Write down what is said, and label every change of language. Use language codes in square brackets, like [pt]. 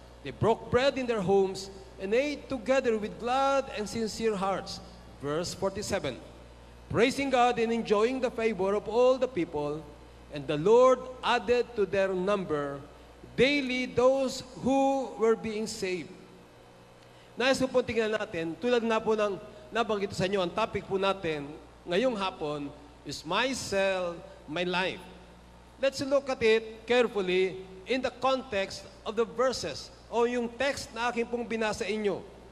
[en] They broke bread in their homes and ate together with glad and sincere hearts. Verse 47, praising God and enjoying the favor of all the people, and the Lord added to their number daily those who were being saved. [tl] Nais po tingnan natin, tulad na po ng nabanggit sa inyo, ang topic po natin ngayong hapon [en] is My Cell, My Life. Let's look at it carefully in the context of the verses [tl] o yung text na aking pong binasa inyo.